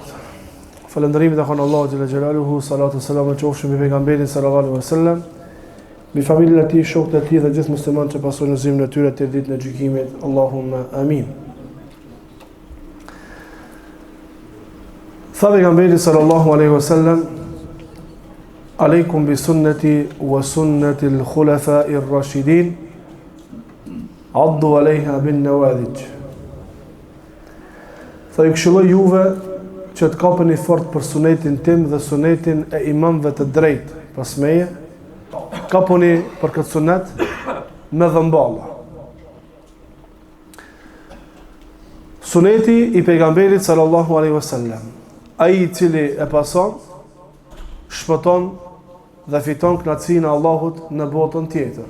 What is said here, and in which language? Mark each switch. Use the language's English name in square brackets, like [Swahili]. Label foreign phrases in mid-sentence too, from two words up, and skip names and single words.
[Albanian] Falënderimi të kanë Allahu [Arabic] جل جلاله, الصلاة والسلام [Albanian] qofshin mbi pejgamberin [Arabic] صلى الله عليه وسلم, [Albanian] mbi familjen e tij, shokët e tij dhe gjithë muslimanët që pasojnë udhëzimin e tyre të ditën e gjykimit. [Arabic] اللهم آمين. [Albanian] Tha pejgamberi [Arabic] صلى الله عليه وسلم: عليكم بسنتي وسنة الخلفاء الراشدين عضوا عليها بالنواجذ. [Albanian] Tha ju këshilloj juve që të kapeni fort për sunetin tim dhe sunetin e imamëve të drejtë pas meje, kaponi për këtë sunet me dhëmballa. Suneti i pejgamberit [Arabic] صلى الله عليه وسلم, [Albanian] ai i cili e pason, shpëton dhe fiton kënaqësinë e Allahut në botën tjetër.